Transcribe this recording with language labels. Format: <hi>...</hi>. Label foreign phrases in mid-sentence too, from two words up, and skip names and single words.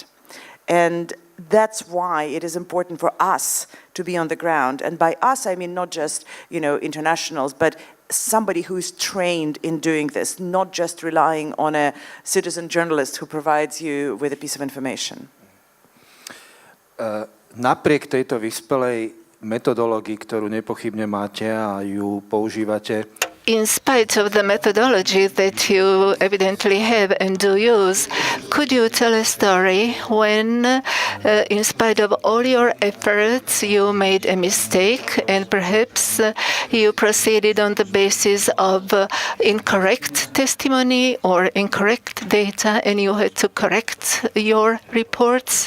<en>And that's why it is important for us to be on the ground. And by us, I mean not just, internationals, but somebody who is trained in doing this, not just relying on a citizen journalist who provides you with a piece of information.</en> <sk>Napriek tejto vyspelej metodológii, ktorú nepochybne máte a ju používate,</sk> <en>in spite of the methodology that you evidently have and do use, could you tell a story when, in spite of all your efforts, you made a mistake and perhaps you proceeded on the basis of incorrect testimony or incorrect data and you had to correct your reports?</en>